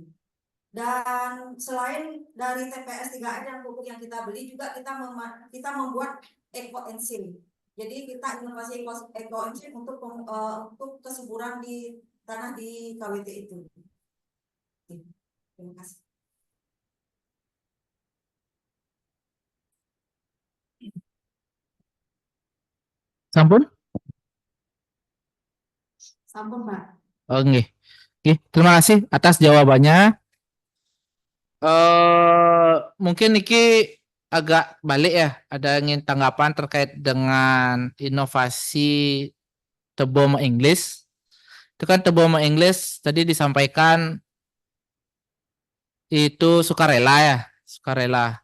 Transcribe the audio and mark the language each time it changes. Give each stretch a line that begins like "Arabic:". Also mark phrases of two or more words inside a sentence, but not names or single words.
Indonesian: Dan selain dari TPS 3M dan pupuk yang kita beli juga kita membuat ekoenzim. Jadi kita inovasi ekoenzim untuk kesuburan di tanah di KWT itu. Terima kasih. Sampun? Sampun, Pak. Oke. Oke, terima kasih atas jawabannya. Mungkin Niki agak balik ya, ada ingin tanggapan terkait dengan inovasi Teboma English. Itu kan Teboma English tadi disampaikan itu sukarela ya, sukarela.